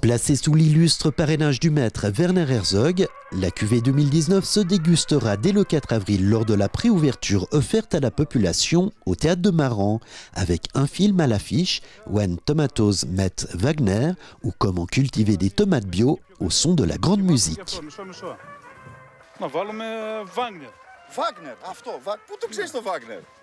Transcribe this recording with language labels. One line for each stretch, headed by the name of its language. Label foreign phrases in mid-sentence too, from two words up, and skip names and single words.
French: Placée sous l'illustre parrainage du maître Werner Herzog, la cuvée 2019 se dégustera dès le 4 avril lors de la préouverture offerte à la population au théâtre de Maran, avec un film à l'affiche, When Tomatoes Met Wagner, ou Comment cultiver des tomates bio au son de la grande musique.
Greek: Wagner, αυτό. Πού το ξέρεις το Wagner?